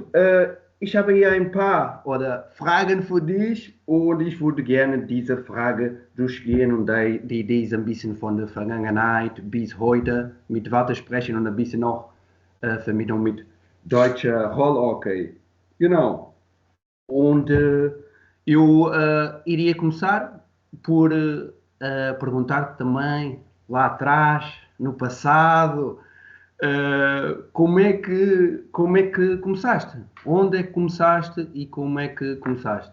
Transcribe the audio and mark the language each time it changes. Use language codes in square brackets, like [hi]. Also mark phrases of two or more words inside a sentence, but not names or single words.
[de] Ich habe hier ein paar Fragen für dich und ich würde gerne diese Frage durchgehen und die Idee ist ein bisschen von der Vergangenheit bis heute mit Walter sprechen und ein bisschen auch Vermittlung mit deutscher Rollhockey. Genau. [pt] Und eu iria começar por perguntar também lá atrás, no passado, como é que começaste? Onde é que começaste e como é que começaste?